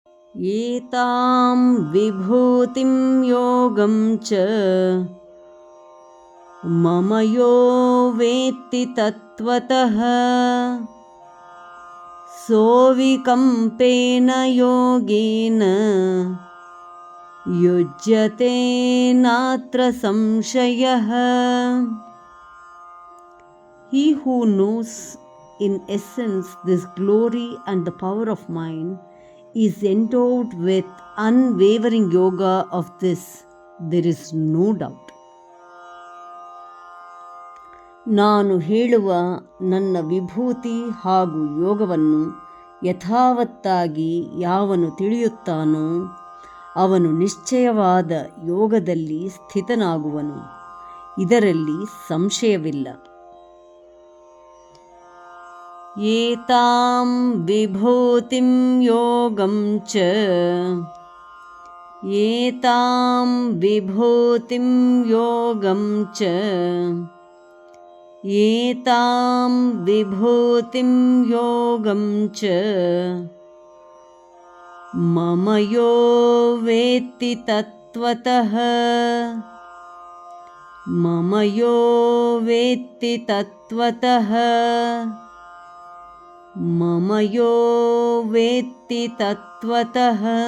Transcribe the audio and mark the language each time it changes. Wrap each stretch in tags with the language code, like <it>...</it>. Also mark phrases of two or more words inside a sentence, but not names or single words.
<sa>एतां विभूतिं योगं च मम यो वेत्ति तत्त्वतः सोऽविकम्पेन योगेन युज्यते नात्र संशयः.</sa> <en>He who knows in essence this glory and the power of mine is endowed with unwavering yoga of this. There is no doubt.</en> <kn>ನಾನು ಹೇಳುವ ನನ್ನ ವಿಭೂತಿ ಹಾಗೂ ಯೋಗವನ್ನು ಯಥಾವತ್ತಾಗಿ ಯಾವನು ತಿಳಿಯುತ್ತಾನೋ ಅವನು ನಿಶ್ಚಯವಾದ ಯೋಗದಲ್ಲಿ ಸ್ಥಿತನಾಗುವನು. ಇದರಲ್ಲಿ ಸಂಶಯವಿಲ್ಲ.</kn> <sa>ಏತಾಂ ವಿಭೂತಿಂ ಯೋಗಂ ಚ ಏತಾಂ ವಿಭೂತಿಂ ಯೋಗಂ ಚ ಏತಾಂ ವಿಭೂತಿಂ ಯೋಗಂ ಚ ಮಮ ಯೋ ವೇತ್ತಿ ತತ್ವತಃ ಮಮ ಯೋ ವೇತ್ತಿ ತತ್ವತಃ ಮಮ ಯೋ ವೇತ್ತಿ ತತ್ವತಃ.</sa>